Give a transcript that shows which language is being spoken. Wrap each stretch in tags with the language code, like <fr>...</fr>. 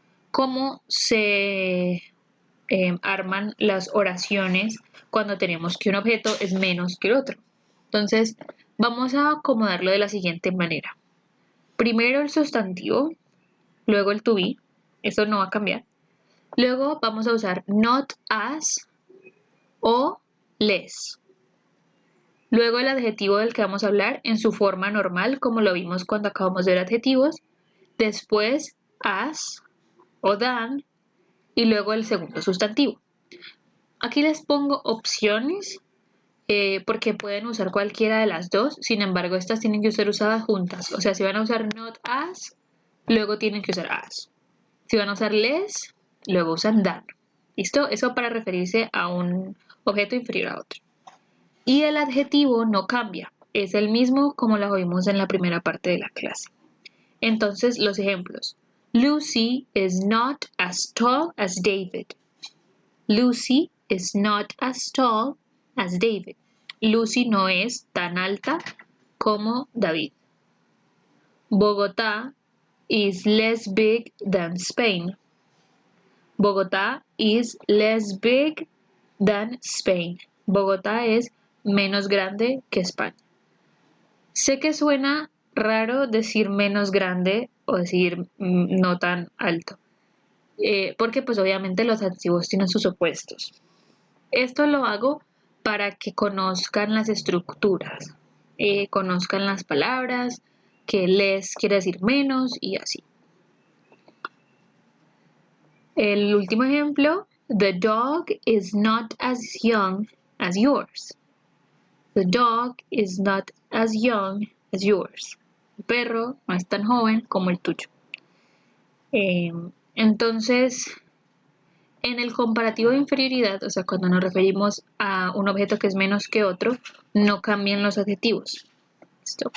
<es>¿Cómo se arman las oraciones cuando tenemos que un objeto es menos que el otro? Entonces, vamos a acomodarlo de la siguiente manera. Primero el sustantivo, luego el to be, eso no va a cambiar. Luego vamos a usar not as o less. Luego el adjetivo del que vamos a hablar en su forma normal, como lo vimos cuando acabamos de ver adjetivos. Después as o than y luego el segundo sustantivo. Aquí les pongo opciones porque pueden usar cualquiera de las dos, sin embargo estas tienen que ser usadas juntas. O sea, si van a usar not as, luego tienen que usar as. Si van a usar less, luego usan than. ¿Listo? Eso para referirse a un objeto inferior a otro. Y el adjetivo no cambia, es el mismo como lo vimos en la primera parte de la clase. Entonces, los ejemplos.</es> <en>Lucy is not as tall as David. Lucy is not as tall as David.</en> <es>Lucy no es tan alta como David.</es> <en>Bogotá is less big than Spain. Bogotá is less big than Spain.</en> <es>Bogotá es menos grande que España. Sé que suena raro decir menos grande o decir no tan alto, porque pues obviamente los adjetivos tienen sus opuestos. Esto lo hago para que conozcan las estructuras, conozcan las palabras, que less quiere decir menos y así. El último ejemplo,</es> <en>the dog is not as young as yours. The dog is not as young as yours.</en> <es>El perro no es tan joven como el tuyo. Entonces, en el comparativo de inferioridad, o sea, cuando nos referimos a un objeto que es menos que otro, no cambian los adjetivos. ¿Listo?</es>